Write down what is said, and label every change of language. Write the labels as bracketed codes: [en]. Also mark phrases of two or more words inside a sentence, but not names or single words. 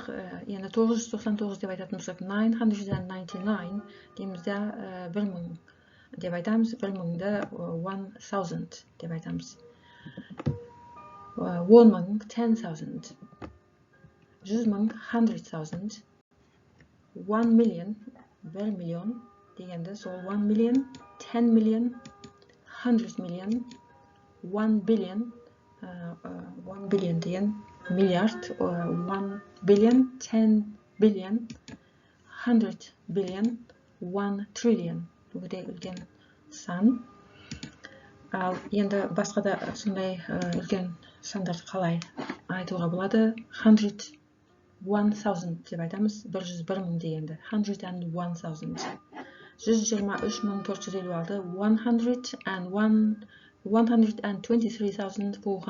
[kk] Енді 999 деп айтатын болсақ, 999 деймізде 1000 деп айтамыз. 1000-ді 1000 деп айтамыз. 10,000 10,000, 100,000 100,000, 1 million 1 миллион дегенде сол 1 million, 10 million, 100 million, 1 billion, 1 billion деген миллиард, 1 billion, 10 billion, 100 billion, 1 trillion. Өте үлкен сан. Ал енді басқа да сондай үлкен сандарды қалай айтуға болады? 100, 1000 деп айтамыз. 101,000 дегенді. 101,000. 123,456, 123,456.